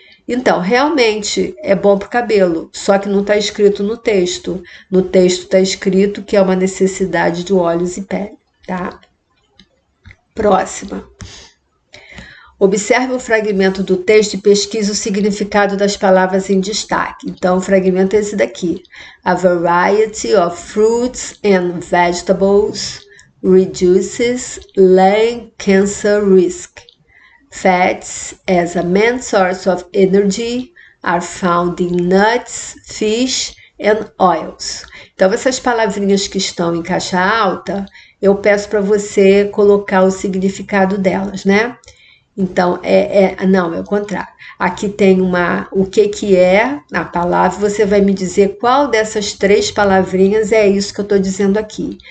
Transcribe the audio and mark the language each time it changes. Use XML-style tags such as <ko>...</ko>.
<pt>Então, realmente é bom para o cabelo, só que não está escrito no texto. No texto está escrito que é uma necessidade de olhos e pele, tá? Próxima. Observe o fragmento do texto e pesquise o significado das palavras em destaque. Então, o fragmento é esse daqui.</pt> <en>A variety of fruits and vegetables reduces lung cancer risk. Fats, as a main source of energy, are found in nuts, fish and oils.</en> <pt>Então, essas palavrinhas que estão em caixa alta, eu peço para você colocar o significado delas, né? Então, não, é o contrário. Aqui tem o que é a palavra, você vai me dizer qual dessas 3 palavrinhas é isso que eu estou dizendo aqui.</pt>